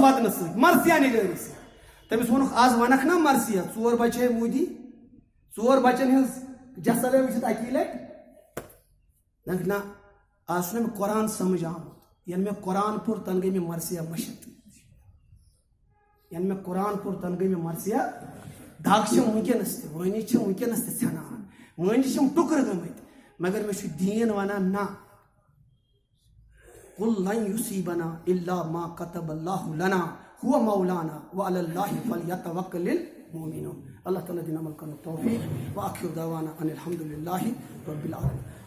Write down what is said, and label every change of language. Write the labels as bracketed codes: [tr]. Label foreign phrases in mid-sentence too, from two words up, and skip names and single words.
[ks] وطنہٕ سۭتۍ مرثیہ نگٲری سۭتۍ تٔمِس ووٚنُکھ آز ونکھ نا مرثیہ 4 بچہِ ہے موٗدی 4 بچن ہٕنٛز جسر وٕچھِتھ اکی لٹہِ دپکھ نہ آز چھُنہ مےٚ قرآن سمجھ آمُت ییٚلہِ مےٚ قرآن پوٚر تن گٔے مےٚ مرثیہ مٔشِتھ ییٚلہِ مےٚ قرآن پوٚر تن گٔے مےٚ مرثیہ دگ چھم ونکیٚنس تہِ وٲنی چھم ونکیٚنس تہِ ژھٮ۪نان مٲنجہِ چھم ٹُکرٕ گٔمٕتۍ مگر مےٚ چھُ دیٖن ونان نہ [ar] قل لن یصیبنا الا ما كتب الله لنا هو مولانا وعلى الله فليتوكل المؤمنون [ks] اللہ تعالیٰ دِن عمل کرنُک توفیق [ar] وآخر دعوانا ان الحمد للہ رب العالمین.